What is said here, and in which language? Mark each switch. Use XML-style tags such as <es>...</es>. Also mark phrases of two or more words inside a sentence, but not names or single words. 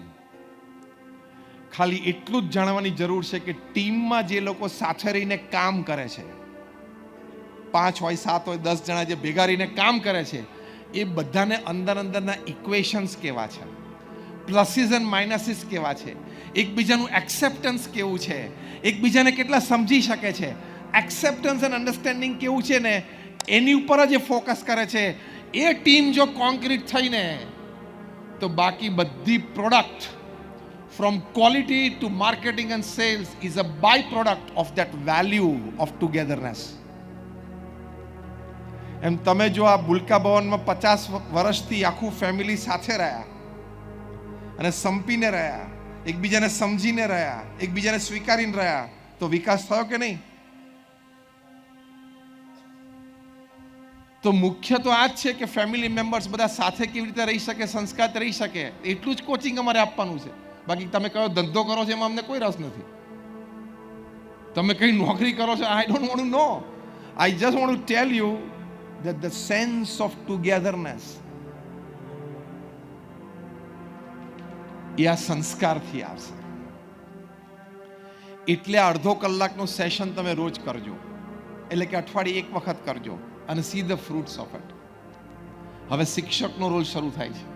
<gu>ખાલી એટલું જ જાણવાની જરૂર છે કે ટીમમાં જે લોકો સાથે રહીને કામ કરે છે, 5 હોય 7 હોય 10 જણા જે ભેગા રહીને કામ કરે છે, એ બધાને અંદરના ઇક્વેશન્સ કેવા છે,</gu> <en>pluses and minuses</en> <gu>કેવા છે, એકબીજાનું એક્સેપ્ટન્સ કેવું છે, એકબીજાને કેટલા સમજી શકે છે.</gu> <en>acceptance and understanding</en> <gu>કેવું છે ને એની ઉપર જ એ ફોકસ કરે છે. એ ટીમ જો કોન્ક્રીટ થઈને તો બાકી બધી પ્રોડક્ટ</gu> <en>from quality to marketing and sales is a byproduct of that value of togetherness.</en> <gu>એમ તમે જો આ ભૂલકા ભવનમાં 50 વર્ષથી આખું ફેમિલી સાથે રહ્યા અને સંપીને રહ્યા, એકબીજાને સમજીને રહ્યા, એકબીજાને સ્વીકારીને રહ્યા, તો વિકાસ થયો કે નહીં? તો મુખ્ય તો આ જ છે કે ફેમિલી મેમ્બર્સ બધા સાથે કેવી રીતે રહી શકે, સંસ્કાર રહી શકે, એટલું જ કોચિંગ અમારે આપવાનું છે. બાકી તમે કયો ધંધો કરો છો એમાં અમને કોઈ રસ નથી. તમે કઈ નોકરી કરો છો,</gu> <en>I don't want to know. I just want to tell you that the sense of togetherness</en> <gu>એ આ સંસ્કારથી આવશે. એટલે અડધો કલાકનું સેશન તમે રોજ કરજો, એટલે કે અઠવાડિયે એક વખત કરજો અને</gu> <en>see the fruits of it.</en> <gu>હવે શિક્ષકનો રોલ શરૂ થાય છે.</gu>